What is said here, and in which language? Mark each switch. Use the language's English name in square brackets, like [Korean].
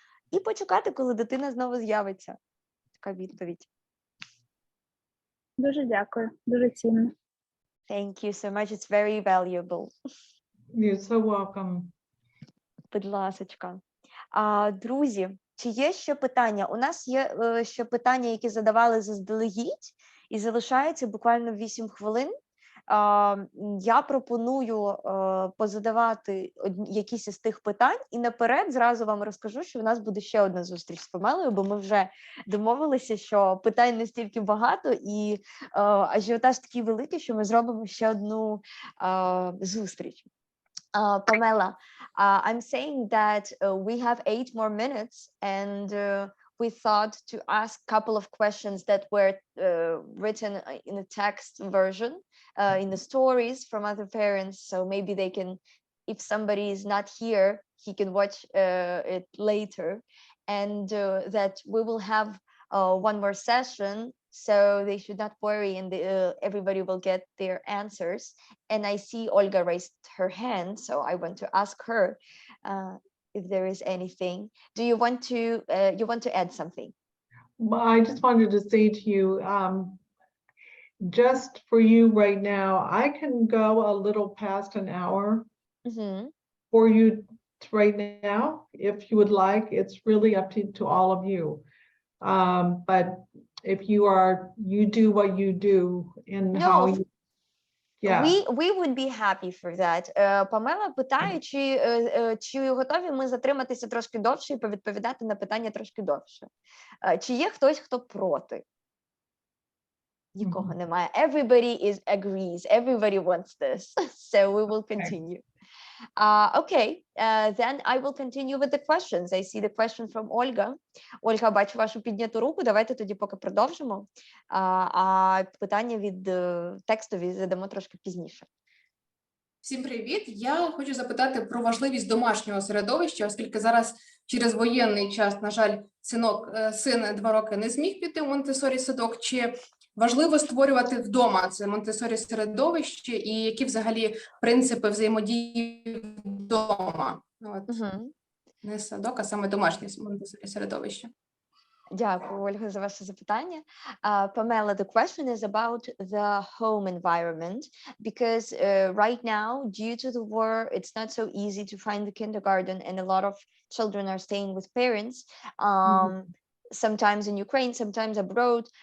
[Ukrainian] І почекати, коли дитина знову з'явиться. Така відповідь. Дуже дякую, дуже цінно. [English] Thank you so much, it's very valuable. You're so welcome. [Ukrainian] Будь ласочка. Друзі, чи є ще питання? У нас є ще питання, які задавали заздалегідь, і залишається буквально 8 хвилин. Я пропоную позадавати якісь із тих питань, і наперед зразу вам розкажу, що в нас буде ще одна зустріч з Памелою, бо ми вже домовилися, що питань настільки багато, і ажіотаж такий великий, що ми зробимо ще одну зустріч. [English] Pamela, I'm saying that we have 8 more minutes, and we thought to ask a couple of questions that were written in a text version, in the stories from other parents. So maybe they can, if somebody is not here, he can watch it later. And that we will have one more session, so they should not worry, and everybody will get their answers. And I see Olga raised her hand, so I want to ask her if there is anything. Do you want to add something? Well, I just wanted to say to you, just for you right now, I can go a little past an hour for you right now, if you would like. It's really up to all of you. But if you do what you do in how you, yeah. We would be happy for that. [Ukrainian] Памела питає, чи готові ми затриматися трошки довше і повідповідати на питання трошки довше. Чи є хтось, хто проти? Нікого немає. [English] Everybody agrees. Everybody wants this. So we will continue. Okay, then I will continue with the questions. I see the question from Olga. [Ukrainian] Ольга, бачу вашу підняту руку. Давайте тоді поки продовжимо. А питання від текстові задамо трошки пізніше. Всім привіт! Я хочу запитати про важливість домашнього середовища, оскільки зараз через воєнний час, на жаль, син 2 роки не зміг піти в Монтессорі-садок. Чи важливо створювати вдома це Монтессорі-середовище і які взагалі принципи взаємодії вдома? Не садок, а саме домашнє Монтессорі-середовище. Дякую, Ольга, за ваше запитання. [English] Pamela, the question is about the home environment, because right now, due to the war, it's not so easy to find the kindergarten, and a lot of children are staying with parents, sometimes in Ukraine, sometimes abroad.